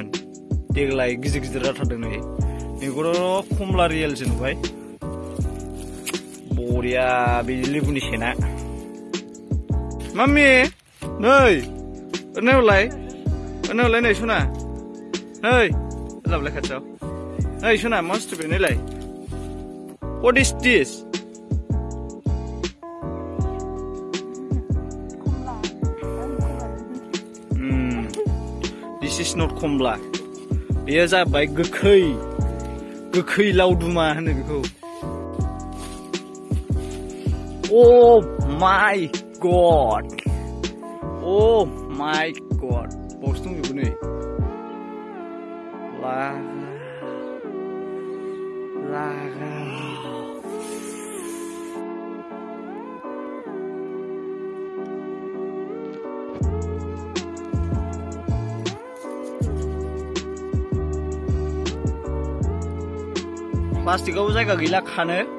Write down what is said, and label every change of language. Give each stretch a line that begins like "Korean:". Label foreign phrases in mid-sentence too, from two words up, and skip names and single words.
Bodo: देग्लाय गिदिर जाथारदों नै. बेखौथ' खमला रियेलसो नुबाय. बरिया बे लिबुनि सेना. माम्मि नै ओरैनो नै सना नै लाबलाय खाथियाव. नै सना मा बुस्थु बे नैलाय?
English: What is this? This is not खमला.
Bodo: बेयो जाबाय गोखै लावदुमा होनो बेखौ.
English: Oh my god.
Bodo: बावसो दंजोबो नै. लागा. प्लास्टिकआव जायगा गैला खानो.